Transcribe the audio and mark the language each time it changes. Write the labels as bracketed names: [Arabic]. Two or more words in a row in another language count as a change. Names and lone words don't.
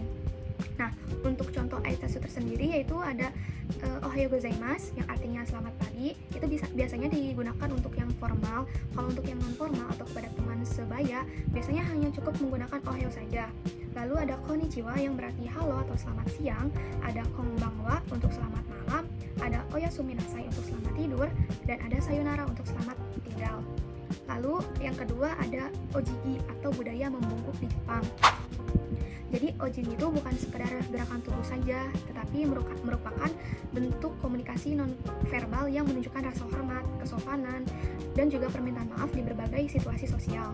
[Indonesian] Nah, untuk contoh Aitsatsu tersendiri yaitu ada [Japanese] おはようございます [Indonesian] yang artinya selamat pagi. Itu biasanya digunakan untuk yang formal. Kalau untuk yang non formal atau kepada teman sebaya, biasanya hanya cukup menggunakan Ohayo saja. Lalu ada konnichiwa yang berarti halo atau selamat siang, ada konbanwa untuk selamat malam, ada [Japanese] おやすみなさい [Indonesian] untuk selamat tidur, dan ada sayonara untuk selamat tinggal. Lalu yang kedua ada ojigi atau budaya membungkuk di Jepang. Jadi ojigi itu bukan sekedar gerakan tubuh saja, tetapi merupakan bentuk komunikasi non-verbal yang menunjukkan rasa hormat, kesopanan, dan juga permintaan maaf di berbagai situasi sosial.